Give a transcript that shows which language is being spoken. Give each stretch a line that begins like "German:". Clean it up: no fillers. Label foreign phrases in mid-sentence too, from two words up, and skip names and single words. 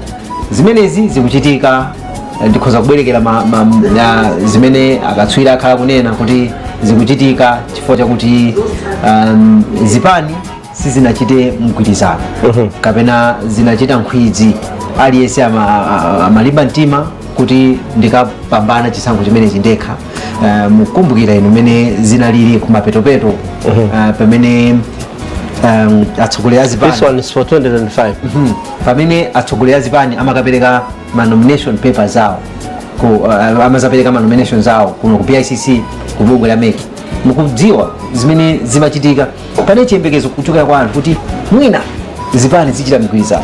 Nyanja: Zimenezi zikuchitika ndikhoza kubwerekera zimene akatswiri akhala kunena kuti zikuchitika chifukwa chakuti zipani sizinachite mgwirizano kapena zinachita nkhwidzi. Aliyense amalimba mtima kuti ndikapambana chisankho chimenechi ndekha. Mukumbukira inu mene zinalili kumapetopeto pamene atsogoleri azipani.
English: This one is for 2025.
Nyanja: Pamene atsogoleri azipani amakapereka ma
English: nomination papers
Nyanja: zawo amazapereka ma nomination zawo kuno ku PICC ku bungwe la MEC. Mukudziwa zimene zimachitika pane chiyembekezo kuchokera kwa anthu kuti mwina zipani zichita migwirizano.